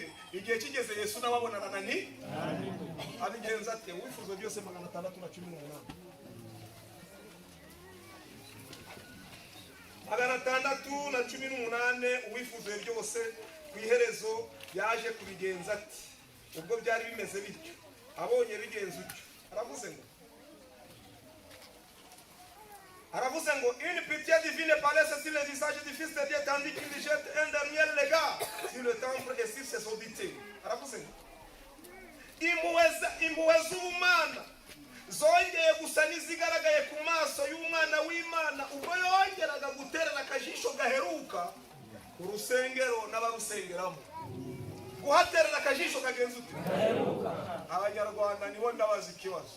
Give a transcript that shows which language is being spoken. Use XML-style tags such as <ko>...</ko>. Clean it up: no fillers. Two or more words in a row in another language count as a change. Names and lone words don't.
<rw>Igihe kigeze Yesu nababonana ni abigenza ati wifuza byose 618 618 uwifuza byose ku iherezo yaje kubigenza ati ubwo byari bimeze bityo abonye bigenza utyo aravuze ngo aravuze ngo</rw> <fr>une pitié divine paraît sur le visage du fils de Dieu tandis qu'il jette un dernier regard sur le temple et sur ses auditeurs.</fr> <rw>aravuze ngo impuhwe z'ubumana zongeye gusa n'izigaragaye ku maso y'umwana w'Imana ubwo yongeraga guterana akajisho gaheruka ku rusengero n'abarusengeramo. guhaterana akajisho kagenza ute? Abanyarwanda nibo ndabaza ikibazo.</rw>